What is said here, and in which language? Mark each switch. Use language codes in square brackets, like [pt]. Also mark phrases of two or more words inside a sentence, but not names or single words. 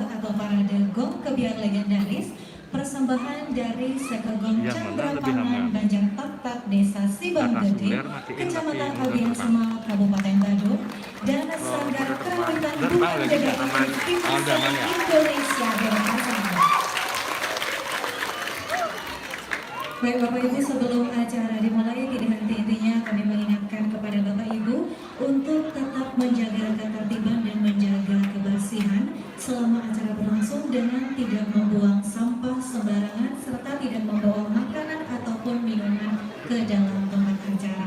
[id] atau parade gong kebiar legendaris persembahan dari Sekegong Candrapangan Banjar Tak Desa Sibang Gede, Kecamatan Abian Semal, Kabupaten Badung, dan Sanggar Kerawitan Bunga Gede Indonesia Denpasar. Baik Bapak Ibu, sebelum acara dimulai, tidak henti-hentinya kami mengingatkan kepada Bapak Ibu untuk tetap menjaga ketertiban dan menjaga kebersihan selama acara berlangsung dengan tidak membuang sampah sembarangan serta tidak membawa makanan ataupun minuman ke dalam tempat acara.